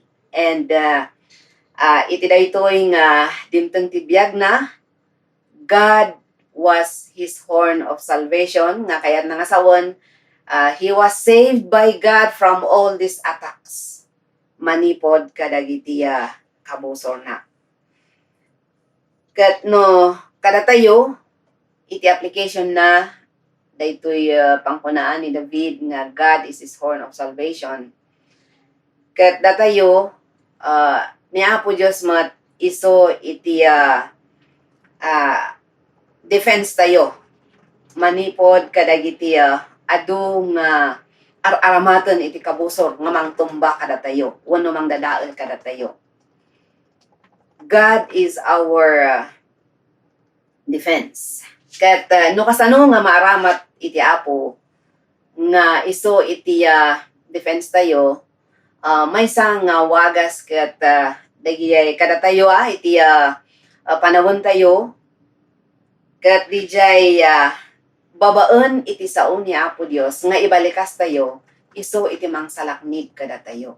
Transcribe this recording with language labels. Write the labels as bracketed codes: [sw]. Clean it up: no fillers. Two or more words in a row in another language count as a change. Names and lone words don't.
[ilo] And iti daytoy nga dimteng tibiyag na [en] God was his horn of salvation [ilo] nga kayat nga sawon [en] he was saved by God from all these attacks [ilo] manipod kadagiti kabusor na. Ket no kada tayo iti application na daytoy pangkunaan ni David nga [en] God is his horn of salvation. [ilo] Ket datayo ni Apo Dios mat iso iti defense tayo manipod kadagiti adu nga aramaten iti kabusor nga mangtumba kada tayo wenno mangdadael kada tayo. [en] God is our defense. [ilo] Ket no kasano nga maaramat iti Apo nga iso iti defense tayo maysa nga wagas ket dagiti kada tayo iti panahon tayo ket dijay babaen iti sao ni Apo Dios nga ibalikas tayo iso iti mangsalaknig kada tayo.